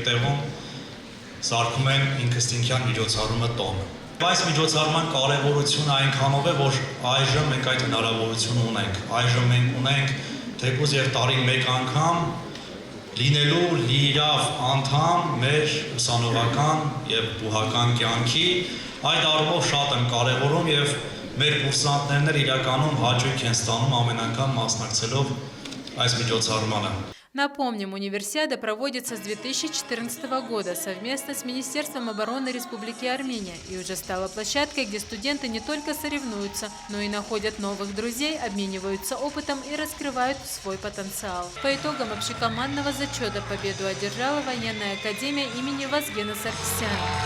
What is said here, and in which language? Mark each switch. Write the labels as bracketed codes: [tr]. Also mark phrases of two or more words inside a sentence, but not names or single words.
[hy] տեղում, սարքում են ինքնըստինքյան միջոցառումը տոն։ Այս միջոցառման կարևորությունը այնքանով է, որ այժմ մենք այդ հնարավորությունը ունենք։ Այժմ մենք ունենք թեկուզ եւ տարին մեկ անգամ լինելու լիիրավ անդամ մեր ուսանողական եւ բուհական կյանքի, այդ առումով շատ եմ կարևորում եւ մեր կուրսանտներն էլ իրականում հաճույք են ստանում ամեն անգամ մասնակցելով այս միջոցառմանը։ [ru] Напомним, универсиада проводится с 2014 года совместно с Министерством обороны Республики Армения и уже стала площадкой, где студенты не только соревнуются, но и находят новых друзей, обмениваются опытом и раскрывают свой потенциал. По итогам общекомандного зачета победу одержала военная академия имени Вазгена Саркисяна.